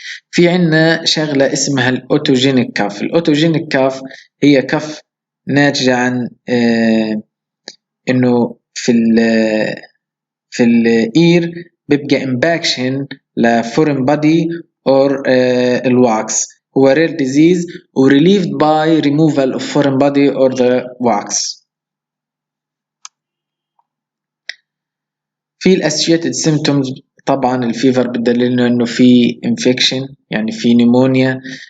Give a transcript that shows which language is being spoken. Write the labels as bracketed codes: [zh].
[ar] في عنا شغلة اسمها الأوتوجينيك كاف. الأوتوجينيك كاف هي كف ناتجة عن إنه في الإير بيبقى إمباكشن لفورين بادي أو الواكس. [en] هو rare disease و relieved by removal of foreign body or the wax. [ar] في associated symptoms طبعا الفيفر بدللنا انه في انفكشن يعني في نيمونيا.